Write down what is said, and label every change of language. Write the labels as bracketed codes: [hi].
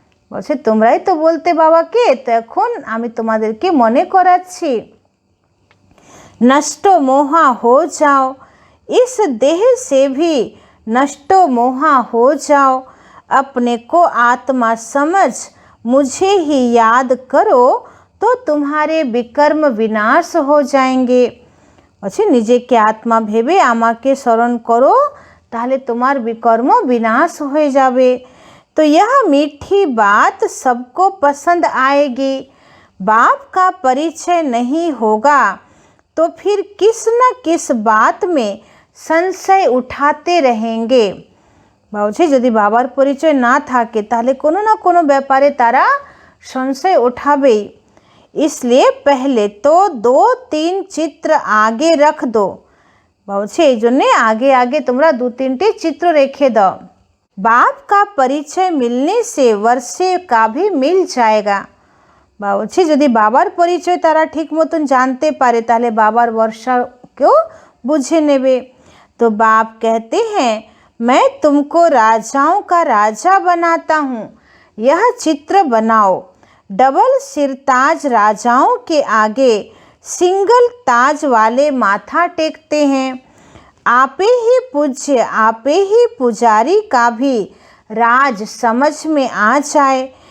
[bn] বলছে তোমরাই তো বলতে বাবাকে, তো এখন আমি তোমাদেরকে মনে করাচ্ছি। [hi] नष्टो मोहा हो जाओ, इस देह से भी नष्टो मोहा हो जाओ। अपने को आत्मा समझ मुझे ही याद करो तो तुम्हारे विकर्म विनाश हो जाएंगे। [bn] বলছে নিজেকে আত্মা ভেবে আমাকে স্মরণ করো, তাহলে তোমার বিকর্ম বিনাশ হয়ে যাবে। [hi] तो यह मीठी बात सबको पसंद आएगी। बाप का परिचय नहीं होगा तो फिर किस न किस बात में संशय उठाते रहेंगे। [bn] বলছে যদি বাবার পরিচয় না থাকে তাহলে কোনো না কোনো ব্যাপারে তারা সংশয় উঠাবেই। [hi] इसलिए पहले तो 2-3 चित्र आगे रख दो। [bn] বলছে এই জন্যে আগে আগে তোমরা 2-3টি চিত্র রেখে দাও। [hi] बाप का परिचय मिलने से वर्षे का भी मिल जाएगा। [bn] বলছে যদি বাবার পরিচয় তারা ঠিক মতন জানতে পারে তাহলে বাবার বর্ষাকেও বুঝে নেবে। [hi] तो बाप कहते हैं मैं तुमको राजाओं का राजा बनाता हूँ, यह चित्र बनाओ। डबल सिरताज राजाओं के आगे सिंगल ताज वाले माथा टेकते हैं। आपे ही पूज्य आपे ही पुजारी का भी राज समझ में आ जाए।